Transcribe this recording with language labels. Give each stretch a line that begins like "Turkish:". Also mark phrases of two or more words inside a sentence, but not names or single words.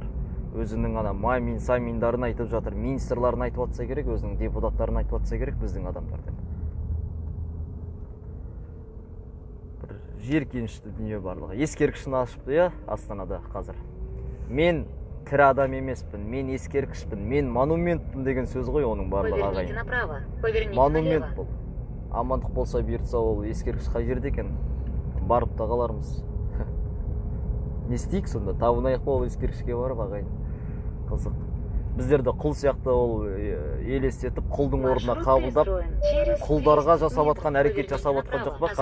Kazakh: Өзінің мамин, саминдарын айтып жатыр, министрларын айтып жатса керек, өзінің депутаттарын айтып жатса керек, біздің адамдар деп. Бір жеркенішті дүние барлығы. Ескерткішін ашыпты, иә, Астанада қазір. Мен тірі адам емеспін, мен ескерткішпін, мен монументпін деген сөз ғой оның барлығы ағайын.
Russian: Поверните направо. Поверните
Kazakh: Монумент
Russian: налево.
Kazakh: бұл. Амандық болса бұйыртса ол ескерткіш қай жерде екен? Барып та қалармыз. Не істейік сонда? Табынайық па ол ескерткішке барып ағайын? Қызық. Біздерді құл сияқты ол елестетіп, құлдың орнына қабылдап, құлдарға жасап атқан әрекет жасап атқан жоқ ба?